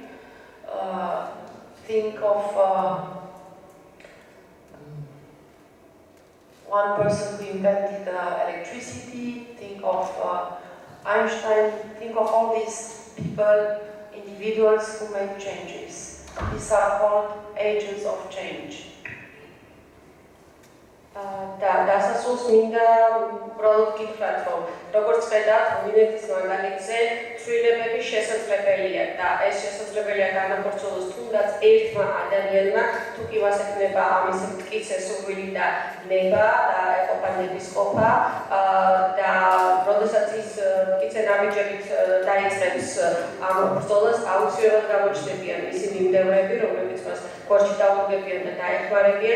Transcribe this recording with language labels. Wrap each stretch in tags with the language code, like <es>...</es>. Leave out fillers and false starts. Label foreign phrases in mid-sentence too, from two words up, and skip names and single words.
<en>Think of one person who invented electricity. Think of Einstein. Think of all these people, individuals who make changes. These are called agents of change.</en> <ka>და დასასრულს მინდა უბრალოდ გითხრათ, რომ როგორც ხედავთ, რუმინეთის მაგალითზე ცვლილებები შესაძლებელია და ეს შესაძლებელია განახორციელოს თუნდაც ერთმა ადამიანმა, თუ კი მას ექნება ამის მტკიცე სურვილი და ნება და ეყოფა ნების ყოფა და როდესაც ის მტკიცე ნაბიჯებით დაიწყებს ამ ბრძოლას, აუცილებლად გამოჩნდებიან მისი მიმდევრები, რომლებიც მას გორჩი დაუდგებიან და დაეხმარებიან.</ka>